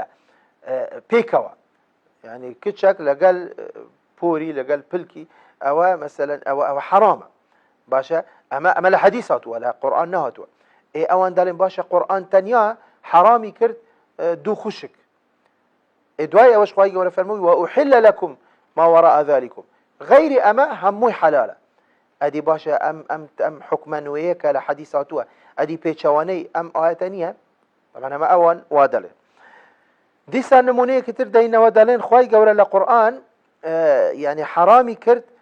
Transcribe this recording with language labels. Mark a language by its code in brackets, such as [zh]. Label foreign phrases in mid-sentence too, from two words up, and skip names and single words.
[ckb] پێکەوە يعني کچەک لەگەل پۆری لەگەل پلکی ئەوە مەسەلەن ئەوە حرامە باشە ئەمە لە حەدیث هاتووە لە قورئان نەهاتووە ئەوان دەڵێن باشە قورئان تەنیا حرامی کرد دوو خوشک دوای ئەوەش خوای گەورە فەرمووی [ar] وأحل لكم ما وراء ذلكم [ckb] غەیری ئەمە هەمووی حلالە ئەدی باشە ئەم حکمە نوێیە کە لە حەدیث هاتووە ئەدی پێچەوانەی ئەم ئاەتە نییە طبعا ئەمە ئەوان وا دەڵێن دیسان نمونەیەکی تر دەینەوە دەڵێن خوای گەورە لە قورئان يعني حرامی کرد